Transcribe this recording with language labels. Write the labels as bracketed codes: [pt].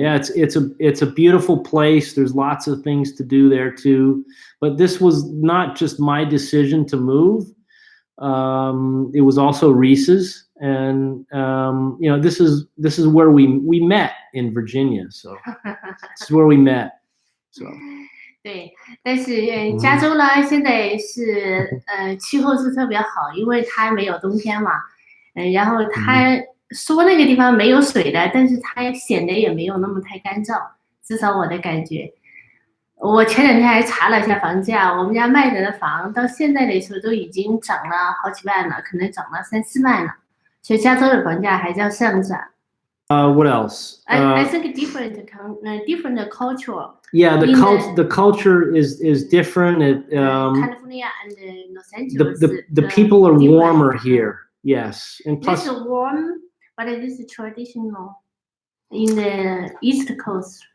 [en] Yeah, it's a beautiful place. There's lots of things to do there too, but this was not just my decision to move. It was also Reese's, and this is where we met in Virginia. So this is where we met. So [zh] 对，但是加州呢，现在是气候是特别好，因为它没有冬天嘛，然后它说那个地方没有水的，但是它显得也没有那么太干燥，至少我的感觉。我前两天还查了一下房价，我们家卖的房到现在来说都已经涨了好几万了，可能涨了3、4万了，所以加州的房价还在上涨。 [en] What else? I think different culture. Yeah, the culture is different. California and Los Angeles. The people are warmer here. Yes, and plus it's warm, but it is traditional in the East Coast.